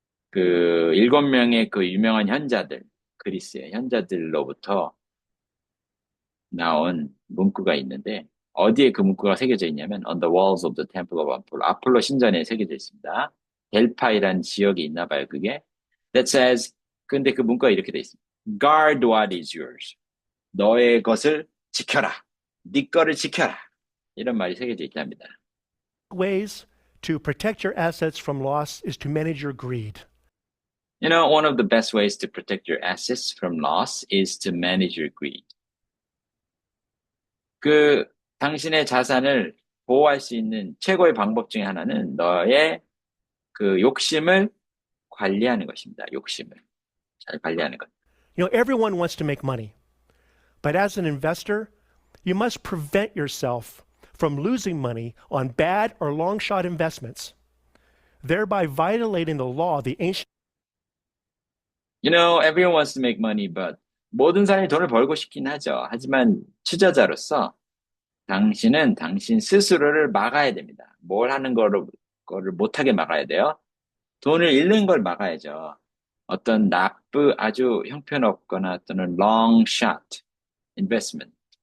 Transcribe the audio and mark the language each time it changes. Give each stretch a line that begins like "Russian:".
Korean: 그 7명의 그 유명한 현자들, 그리스의 현자들로부터 나온 문구가 있는데 어디에 그 문구가 새겨져 있냐면
English: on the walls of the temple of Apollo.
Korean: 아폴로 신전에 새겨져 있습니다. 델파이란 지역이 있나 봐요, 그게.
English: That says,
Korean: 근데 그 문구가 이렇게 돼 있습니다.
English: Guard what is yours.
Korean: 너의 것을 지켜라. 네 거를 지켜라. 이런 말이 새겨져 있답니다.
English: Ways to protect your assets from loss is to manage your greed. You know, one of the best ways to protect your assets from loss is to manage your greed.
Korean: 그 당신의 자산을 보호할 수 있는 최고의 방법 중에 하나는 너의 그 욕심을 관리하는 것입니다. 욕심을 잘 관리하는 것.
English: You know, everyone wants to make money. But as an investor, you must prevent yourself from losing money on bad or long shot investments, thereby violating the law, the ancient. You know, everyone wants to make money, but
Korean: 모든 사람이 돈을 벌고 싶긴 하죠. 하지만 투자자로서 당신은 당신 스스로를 막아야 됩니다. 뭘 하는 거를 못하게 막아야 돼요. 돈을 잃는 걸 막아야죠. 어떤 아주 형편없거나 또는 long shot investment.